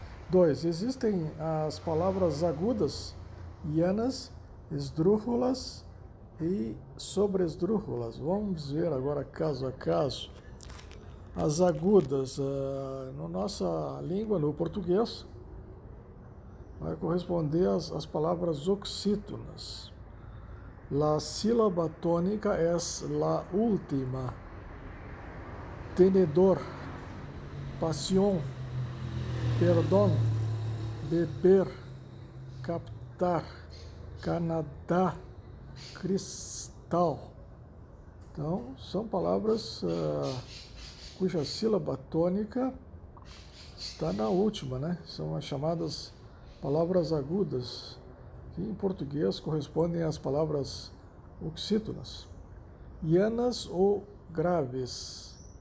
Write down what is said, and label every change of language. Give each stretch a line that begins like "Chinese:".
Portuguese: 2. Existem as palavras agudas, llanas, esdrúxulas e sobresdrúxulas. Vamos ver agora caso a caso. As agudas, na nossa língua, no português, vai corresponder às palavras oxítonas.
Spanish: La sílaba tónica es la última. Tenedor, pasión, perdón, beber, captar, Canadá, cristal.
Portuguese: Então, são palavras cuja sílaba tônica está na última, né? São as chamadas palavras agudas, que em português correspondem às palavras oxítonas. Llanas ou graves.